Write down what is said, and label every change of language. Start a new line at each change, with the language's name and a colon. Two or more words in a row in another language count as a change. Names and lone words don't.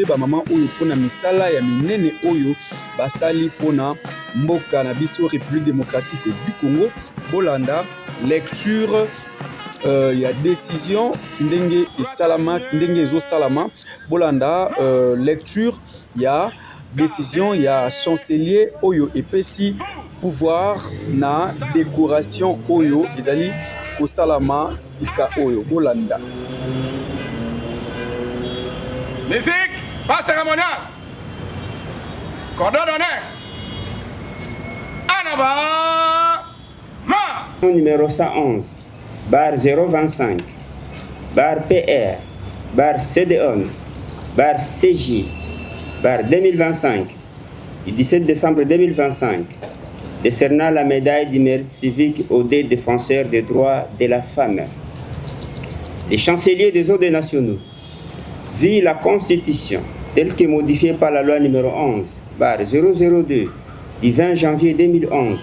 Lingala: ba maman oyo pona misala ya minene oyo basali pona mboka na biso République démocratique du Congo bolanda lecture ya décision ndenge esalama ndenge ezo salama bolanda lecture ya décision ya chancelier oyo epesi pouvoir na décoration oyo ezali kosalama sika oyo bolanda
French: musique pas cérémonial cordon d'honneur numéro 111 bar 025 bar PR bar CDON bar CJ bar 2025 du 17 décembre 2025 décernant la médaille du mérite civique aux deux défenseurs des droits de la femme. Les chanceliers des ordres nationaux vit la Constitution telle que modifiée par la loi numéro 11 bar 002 du 20 janvier 2011